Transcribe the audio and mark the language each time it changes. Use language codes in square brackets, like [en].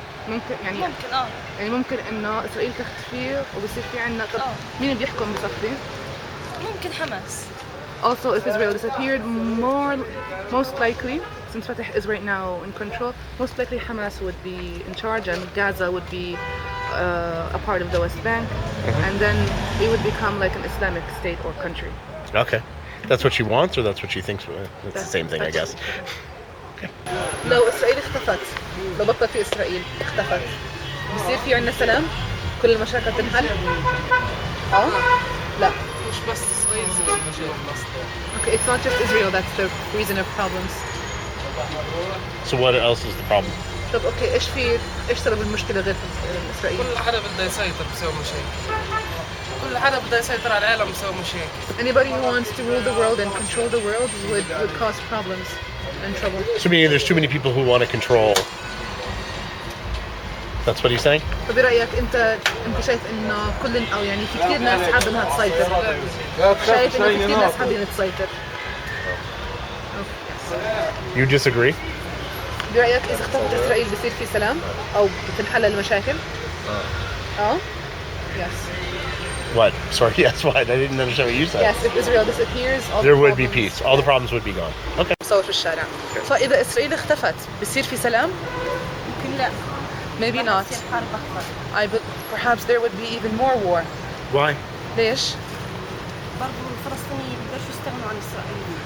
[ar] ممكن يعني ممكن إنه إسرائيل تختفي وبصير في عنا مين اللي بيحكم بصفي؟ ممكن حماس. [en] Also, if Israel disappeared, most likely, since Fatah is right now in control, most likely Hamas would be in charge and Gaza would be a part of the West Bank, and then it would become like an Islamic state or country. Okay. That's what she wants, or that's what she thinks? It's the same thing, I guess. Okay. [ar] لو إسرائيل اختفت، لو بطل في إسرائيل اختفت، بصير في عنا سلام؟ كل المشاكل تنحل؟ لا. مش بس إسرائيل سبب المشاكل أصلاً. [en] Okay, it's not just Israel that's the reason of problems. So what else is the problem? [ar] طب أوكي إيش سبب المشكلة غير إسرائيل؟ كل حدا بده يسيطر بسوي مشاكل. كل حدا بده يسيطر على العالم بسوي مشاكل. [en] Anybody who wants to rule the world and control the world would cause problems and trouble. So meaning there's too many people who want to control. That's what he's saying? [ar] فبرأيك أنت شايف إنه أو يعني في كثير ناس حابة إنها تسيطر. شايف إنه في كثير ناس حابين تسيطر. [en] You disagree? [ar] برأيك إذا اختفت إسرائيل بصير في سلام أو بتنحل المشاكل؟ Yes. [en] What? Sorry, yes, what? I didn't understand what you said. Yes, if Israel disappears, there would be peace. All the problems would be gone. Okay. [ar] صوت في الشارع. فإذا إسرائيل اختفت بصير في سلام؟ يمكن لا. [en] Maybe not. Perhaps there would be even more war. Why? [ar] ليش؟ برضو الفلسطينيين بدهم يستغنوا عن إسرائيل.